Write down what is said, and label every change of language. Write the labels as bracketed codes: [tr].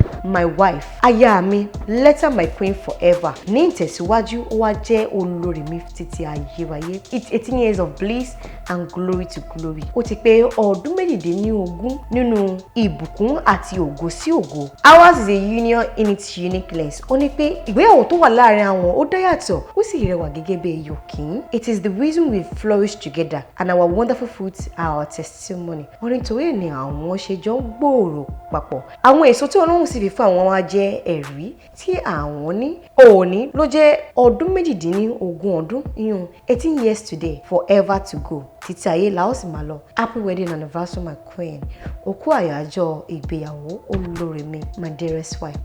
[en] my wife, [yo] aya mi, [en] let her my queen forever. [yo] Ní ìtẹ̀síwájú, ó wá jẹ́ olórí mi títí ayérayé. [en] It's 18 years of bliss and glory to glory. [yo] Ó ti pé ọdún méjìdínlógún nínú ìbùkún àti ògo sí ògo. [en] Ours is a union in its uniqueness. [yo] Ó ní pé ìgbéyàwó tó wà láàrin àwọn ó dá yàtọ̀, ó sì rẹwà gẹ́gẹ́ bí ẹyọ̀kín. [en] It is the reason we flourish together and our wonderful fruits are our testimony. [yo] Wọ́n nítorí ni àwọn ṣe jọ ń gbòòrò papọ̀. Àwọn èso tí Ọlọ́run sì fi fún àwọn wa jẹ́ ẹ̀rí tí àwọn ní. Òní ló jẹ́ ọdún méjìdínlógún ọdún, [en] 18 years today, forever to go. [yo] Títí ayé la ó sì máa lọ. [en] Happy wedding anniversary my queen. [yo] Òkú àyájọ́ ìgbéyàwó olórí mi, [en] my dearest wife.